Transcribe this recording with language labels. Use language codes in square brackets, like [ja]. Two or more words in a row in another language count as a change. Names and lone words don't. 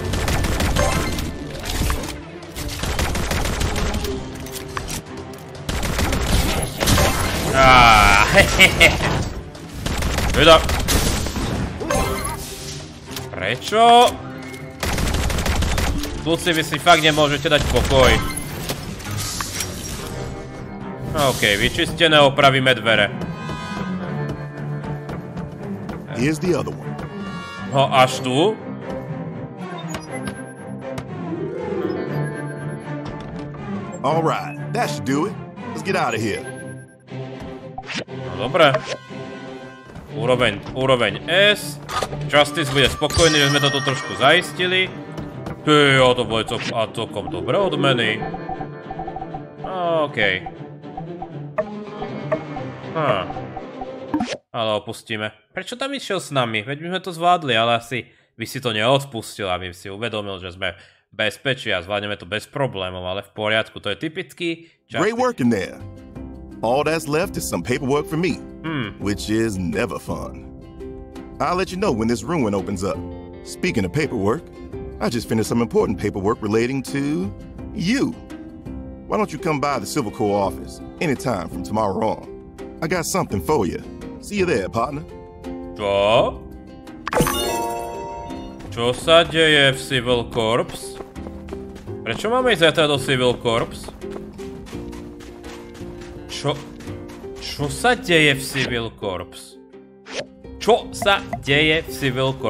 [sk] Teda. Prečo? Kluci, vy si fakt nemôžete dať pokoj. OK, vyčistené, opravíme dvere. [en] Here's the other one. [sk] Až tu? [en] All right, that should do it. Let's get out of here. [sk] No dobre. Úroveň S. Justice bude spokojný, že sme toto trošku zaistili. To bude celkom dobré odmeny. OK. Ale opustíme. Prečo tam išiel s nami? Veď my sme to zvládli, ale asi by si to neodpustil, aby si uvedomil, že sme v bezpečí a zvládneme to bez problémov, ale v poriadku. To je typický Justice. [en] Great work in there. All that's left is some paperwork for me, which is never fun. I'll let you know when this ruin opens up. Speaking of paperwork, I just finished some important paperwork relating to you. Why don't you come by the Civil Corps office anytime from tomorrow on? I got something for you. See you there, partner. [sk] Čo? Čo sa deje v Civil Corps? Prečo máme ísť zajtra do Civil Corps? Čo sa deje v Civil Corps? Čo sa deje v Civil Corps?